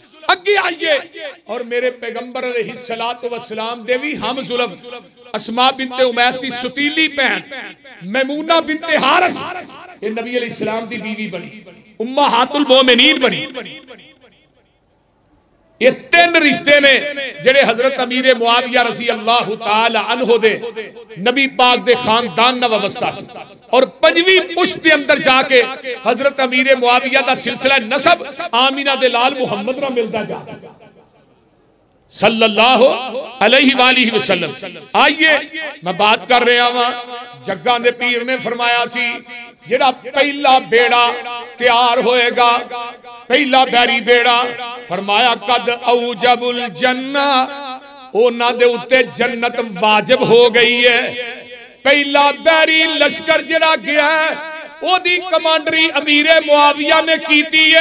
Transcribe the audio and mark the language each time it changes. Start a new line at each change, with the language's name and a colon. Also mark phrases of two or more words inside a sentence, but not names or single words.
Punjabi: اگے آئیے اور میرے پیغمبر
Arabic: عليه الصلاة والسلام
Punjabi: دے بھی ہم زلف. اسماء بنت عمیس دی سوتیلی بہن میمونہ بنت حارث یہ نبی علیہ السلام دی بیوی بنی,
Arabic: أمهات المؤمنين
Punjabi: بنی. یہ 3 رشتے نے جیہڑے حضرت امیر معاویہ
Arabic: رضي الله تعالى عنه
Punjabi: دے نبی پاک دے خاندان نال وابستہ. اور 5ویں پشت دے اندر جا کے حضرت امیر معاویہ دا سلسلہ نسب آمنہ دے لال محمد نال ملدا جا
Arabic: صلى الله عليه وآله وسلم.
Punjabi: آئیے میں بات کر رہا واں جگاں دے پیر نے فرمایا سی جیہڑا پہلا بیڑا تیار ہوئے گا، پہلا بحری بیڑا فرمایا
Arabic: قد أوجبوا الجنة
Punjabi: اوہناں دے اتے جنت واجب ہو گئی ہے. پہلا بحری لشکر جیہڑا گیا اوہدی کمانڈری امیر معاویہ نے کیتی ہے.